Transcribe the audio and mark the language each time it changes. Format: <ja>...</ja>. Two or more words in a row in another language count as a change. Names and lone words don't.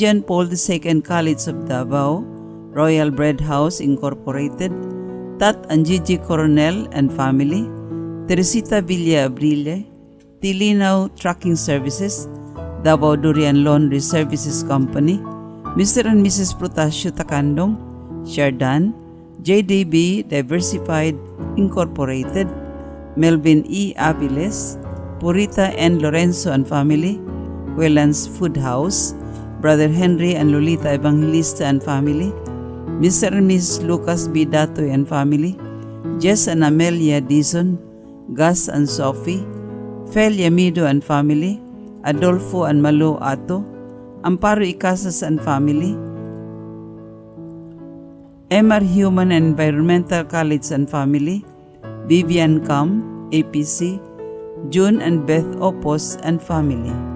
<en>John Paul II College of Davao, Royal Bread House Incorporated, Tat and Gigi Coronel and family, Teresita Villa Abrile, Tilinaw Trucking Services, Davao Durian Laundry Services Company, Mr. and Mrs. Protasio Tacandong, Shardan, JDB Diversified Incorporated, Melvin E. Aviles, Purita and Lorenzo and family, Whelan's Food House, Brother Henry and Lolita Evangelista and family, Mr. and Mrs. Lucas B. Datoy and family, Jess and Amelia Dizon, Gus and Sophie, Fel Yamido and family, Adolfo and Malo Ato, Amparo Icasas and family, MR Human and Environmental College and family, Vivian Kam, APC, June and Beth Opos and family.</en>